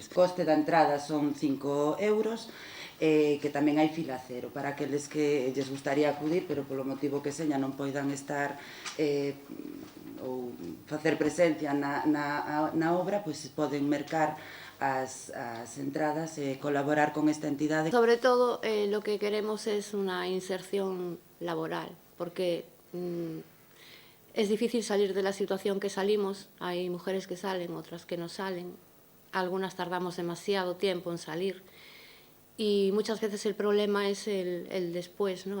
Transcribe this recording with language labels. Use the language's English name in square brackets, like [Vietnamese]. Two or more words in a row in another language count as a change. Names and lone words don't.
[Galician] O coste da entrada son 5 euros, que tamén hai fila cero para aqueles que lles gustaría acudir, pero polo motivo que seña non poidan estar ou facer presencia na obra, pois poden mercar as entradas e colaborar con esta entidade. [Spanish] Sobre todo, lo que queremos es una inserción laboral, porque es difícil salir de la situación que salimos. Hay mujeres que salen, otras que no salen. Algunas tardamos demasiado tiempo en salir. Y muchas veces el problema es el después, ¿no?